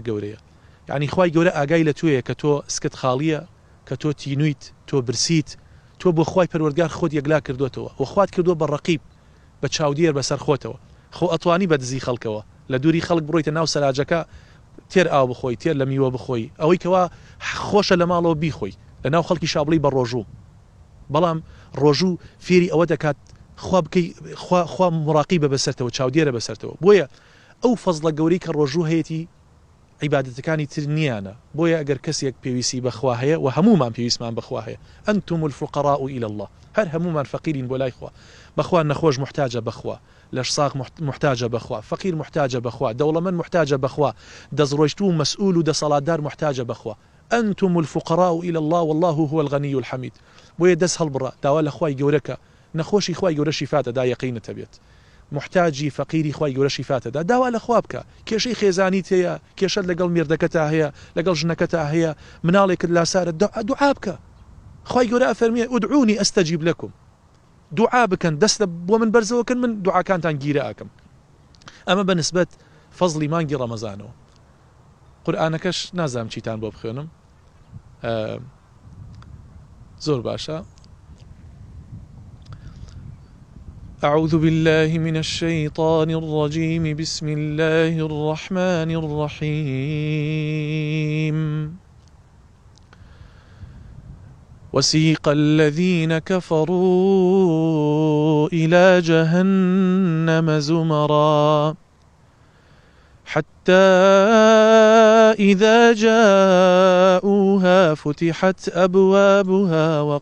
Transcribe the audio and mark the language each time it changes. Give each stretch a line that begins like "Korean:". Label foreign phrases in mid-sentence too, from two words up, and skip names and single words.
Central Kurdish: گەورەیە یعنی خوای گەورە ئاگای لە توێیە کە تۆ سکت خاڵیە کە تۆ تینویت تۆ برسیت تۆ بۆ خوای پەروەردگار خۆت یەکلا کردوتەوە و خوات کردووە بە ڕەقیب بە چاودێر بەسەر خۆتەوە خۆ ئەتوانی بە دزی خەڵکەوە لە دووری خەڵک بڕۆیتە ناو سەلاجەکە تێر ئاو بخۆی تێر لە میوە بخۆی ئەوەی کەوا خۆشە لە ماڵەوە بیخۆی لە ناو خەڵکی شابڵی بە ڕۆژوو بەڵام ڕۆژوو فێری ئەوە دەکات خوا مڕاقی بە بەسەرتەوە چاودێرە بەسەرتەوە بۆیە ئەو فەزڵە گەورەی کە ڕۆژوو هەیەی عیبادەتەکانی تر نییانە بۆیە ئەگەر کەسێک پێویستی بەخوا هەیە و هەمومان پێویستمان بەخوا هەیە
Arabic: ئەنتم الفقراء إلى الله
Central Kurdish: هەر هەمومان فەقیرین بۆ لای خوا بەخوا نەخۆش محتاجە بەخوا لەشساق محتاجە بەخوا فەقیر محتاجە بەخوا دەوڵەمەند محتاجە بەخوا دەزڕۆیشت و مەسئول و دەسەڵاتدار محتاجە بەخوا
Arabic: ئەنتم الفقراء إلى الله والله هو الغني الحميد
Central Kurdish: بۆیە دەست هەڵبڕە داوا لە خوای گەورەکە نەخۆشی خوای گەورە شیفاتەدا یەقینت هەبێت محتاجی فەقیری خوای گەورە شیفاتەدا داوا لە خوا بکە کێشەی خێزانیت هەیە کێشەت لەگەڵ مێردەکەتا هەیە لەگەڵ ژنەکەتا هەیە مناڵێکت لاسارە دوعا بکە خوای گەورە ئەفەرمێ
Arabic: ئودعونی ئەستەجیب لەکم
Central Kurdish: دوعا بکەن دەست بۆ من بەرزەوەکەن من دوعاکانتان گیرە ئەکەم ئەمە بەنسبەت فەزلی مانگی ڕەمەزانەوە قورئانەکەش نازانم چیتان بۆ بخوێنم زۆر باشە
Arabic: أعوذ بالله من الشيطان الرجيم بسم الله الرحمن الرحيم وسيق الذين كفروا إلى جهنم زمرا حتى إذا جاءوها فتحت أبوابها